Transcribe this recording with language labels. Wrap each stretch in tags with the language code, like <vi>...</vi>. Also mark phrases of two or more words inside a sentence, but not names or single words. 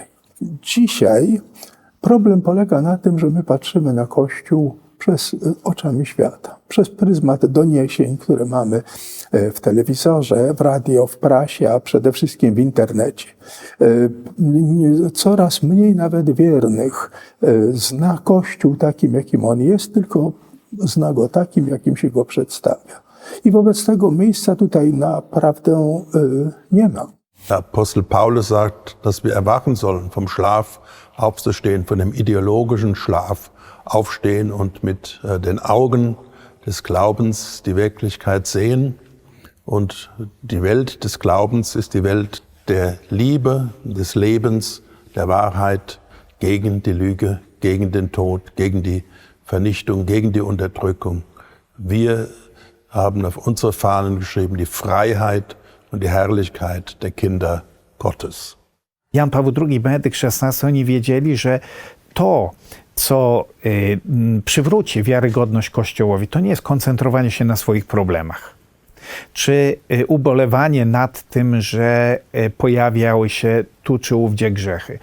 <pl>Dzisiaj problem polega na tym, że my patrzymy na Kościół oczami świata, przez pryzmat doniesień, które mamy w telewizorze, w radio, w prasie, a przede wszystkim w internecie. Coraz mniej nawet wiernych zna Kościół takim, jakim on jest, tylko zna go takim, jakim się go przedstawia. I wobec tego miejsca tutaj naprawdę nie ma.</pl> <de>Der Apostel Paulus sagt, dass wir erwachen sollen, vom Schlaf aufzustehen, von dem ideologischen Schlaf aufstehen und mit den Augen des Glaubens die Wirklichkeit sehen. Und die Welt des Glaubens ist die Welt der Liebe, des Lebens, der Wahrheit gegen die Lüge, gegen den Tod, gegen die Vernichtung, gegen die Unterdrückung. Wir haben auf unsere Fahnen geschrieben, die Freiheit und die Herrlichkeit der Kinder Gottes.</de> <pl>Jan Paweł II i Benedykt XVI, oni wiedzieli, że to, co przywróci wiarygodność Kościołowi, to nie jest koncentrowanie się na swoich problemach, czy ubolewanie nad tym, że pojawiały się tu czy ówdzie grzechy.</pl>